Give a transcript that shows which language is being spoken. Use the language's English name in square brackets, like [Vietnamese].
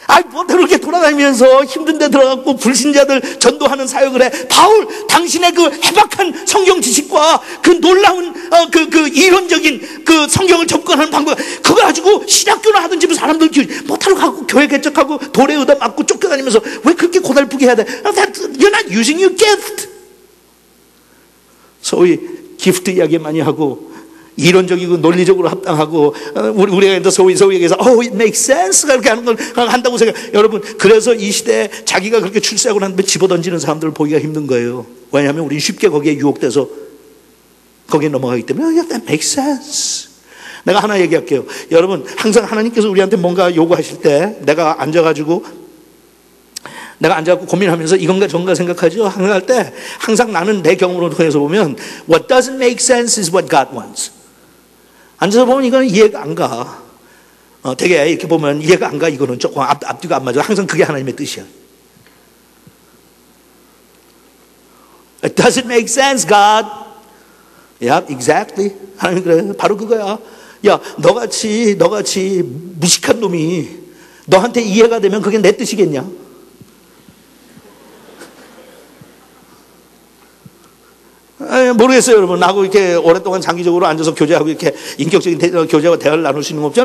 [Korean] 뭐대로 이렇게 돌아다니면서 힘든 데 들어가고 불신자들 전도하는 사역을 해. 바울, 당신의 그 해박한 성경 지식과 그 놀라운 그 이론적인 그 성경을 접근하는 방법, 그거 가지고 신학교나 하든지 사람들 못하러 가고 교회 개척하고 돌에 얻어 맞고 쫓겨다니면서 왜 그렇게 고달프게 해야 돼? [English] You're not using your gift. [Korean] 소위 기프트 이야기 많이 하고 이론적이고 논리적으로 합당하고, 우리가 이제 소위 얘기해서 [English] it makes sense [Korean] 그렇게 하는 걸 한다고 생각. 여러분, 그래서 이 시대에 자기가 그렇게 출세하고 난 다음에 집어던지는 사람들을 보기가 힘든 거예요. 왜냐하면 우리는 쉽게 거기에 유혹돼서 거기에 넘어가기 때문에 [English] that makes sense. [Korean] 내가 하나 얘기할게요. 여러분, 항상 하나님께서 우리한테 뭔가 요구하실 때 내가 앉아가지고 고민하면서 이건가 저건가 생각하죠. 항상 할 때 항상 나는 내 경험으로 통해서 보면 [English] what doesn't make sense is what God wants. [Korean] 앉아서 보면 이거는 이해가 안 가. 되게 이렇게 보면 이해가 안 가. 이거는 조금 앞뒤가 안 맞아. 항상 그게 하나님의 뜻이야. [English] It doesn't make sense, God. Yeah, exactly. [Korean] 하나님 그래. 바로 그거야. 야, 너같이 무식한 놈이 너한테 이해가 되면 그게 내 뜻이겠냐? 모르겠어요, 여러분. 나하고 이렇게 오랫동안 장기적으로 앉아서 교제하고 이렇게 인격적인 교제와 대화를 나눌 수 있는 거 없죠.